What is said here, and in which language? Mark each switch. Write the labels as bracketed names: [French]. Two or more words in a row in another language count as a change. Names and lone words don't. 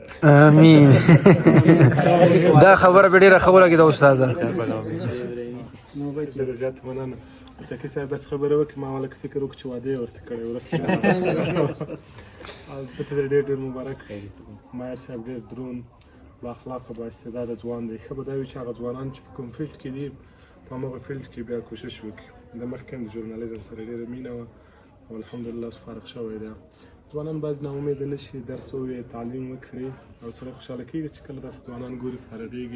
[Pashto] امین. دا خبره به ډېره ښه ولګېده استاده. ډېره زیاته مننه. تکي صاحب بس خبره وکړي، ما ولکه فکر وکړ چې واده یې ورته کړی ورسته البته ډېر ډېر مبارک. مایر صاحب ډېر دروند با اخلاقه با استعداده ځوان دی. ښه به دا وي چې هغه ځوانان چې په کوم فیلډ کې دي په همغه فیلډ کې بیا کوشش وکړي. د مخکې هم د ژورنالیزم سره ډېره مینه وه او الحمدلله اوس فارغ شوی دی. ځوانان باید ناامیده نه شي، درس ووایي، تعلیم وکړي او سړی خوشحاله کېږي چې کله داسې ځوانان ګوري فارغېږي.